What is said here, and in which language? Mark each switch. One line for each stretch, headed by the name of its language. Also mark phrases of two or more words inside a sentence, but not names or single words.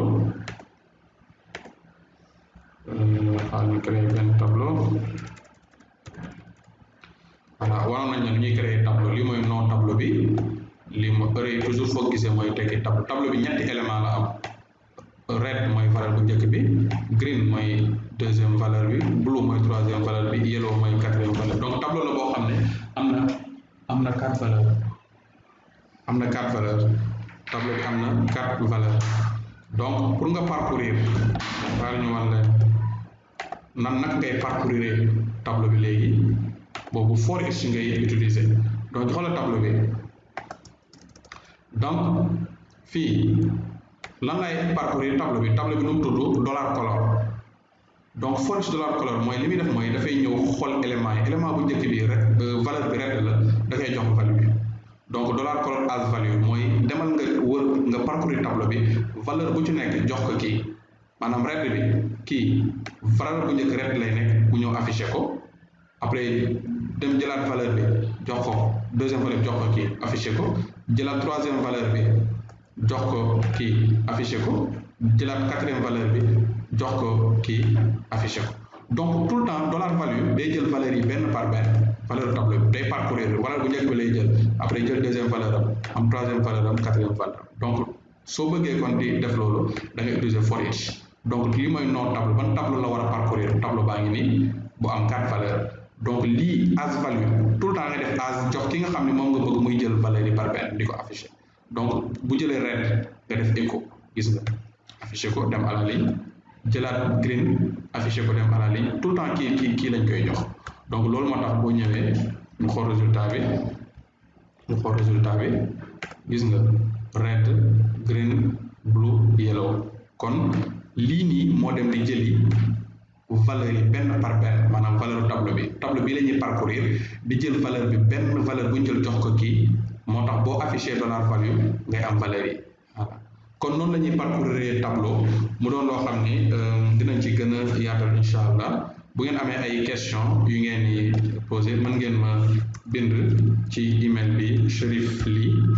Wolof: tableau voilà waroon nañ ne ñuy
French: créer tableau
Wolof: lii mooy
French: nom tableau
Wolof: bi lii mooy array toujours foo gisee mooy tekki tableau bi ñetti élément la am red mooy valeur bu njëkk bi green mooy
French: deuxième valeur
Wolof: bi blue mooy
French: troisième valeur
Wolof: bi yellow mooy
French: quatrième valeur
Wolof: donc tableau la boo xam ne am na
French: quatre valeurs
Wolof: tableau bi am na 4 valeurs donc pour nga parcourir waaye ñu wan leen nag ngay
French: parcourir tableau
Wolof: bi léegi boobu
English: for each
Wolof: ngay utiliser donc xoolal tableau bi donc fii lan lay
French: parcourir tableau
Wolof: bi nu mu tudd $color donc
English: for each
Wolof: $color mooy li muy def mooy dafay ñëw xool élément bu njëkk bi rek valeur bi red la da koy jox value bi donc $color
English: as value
Wolof: mooy demal nga wër nga
French: parcourir tableau
Wolof: bi valeur bu ci nekk jox ko kii maanaam red bi kii valeur bu njëkk red lay nekk bu ñëw affiché ko après dem jëlaat valeur bi jox ko
French: deuxième valeur
Wolof: bi jox ko kii affiché ko jëlaat
French: troisième valeur
Wolof: bi jox ko kii affiché ko jëlaat
French: quatrième valeur
Wolof: bi jox ko kii affiché ko
French: donc tout le temps
English: dollar value
Wolof: day jël valeur yi benn par benn
French: valeur tableau
Wolof: bi day
French: parcourir valeur
Wolof: bu njëkk bi lay jël après jël
French: deuxième valeur
Wolof: am
French: troisième valeur
Wolof: am
French: quatrième valeur
Wolof: donc soo bëggee kon di def loolu da ngay utiliser
English: for each
Wolof: donc lii mooy
French: nom tableau
Wolof: ban tableau la war a
French: parcourir tableau
Wolof: baa ngi nii bu am 4 valeurs donc lii
English: as value
French: tout le temps
Wolof: nga def as jox ki nga xam ne moom nga bëgg muy jël valeur yi par benn di ko affiché donc bu jëlee red nga def écho gis nga affiché ko dem
French: à la ligne
Wolof: jëlaat green affiché ko dem
French: à la ligne tout le temps
Wolof: kii lañ koy jox donc loolu moo tax boo ñëwee ñu xool résultat bi gis nga red green blue yellow kon lii nii moo dem di jëli valeur yi benn par benn maanaam
French: valeur tableau
Wolof: bi la ñuy parcourir di jël valeur bi benn valeur bu ñu jël jox ko kii moo tax boo affiché
English: dollar value
Wolof: ngay am valeur yi voilà kon noonu la ñuy
French: parcourir tableau
Wolof: mu doon loo xam ni dinañ ci gën a yaatal incha allah bu ngeen amee ay question yu ngeen di posé mën ngeen ma bind ci email bi cherifly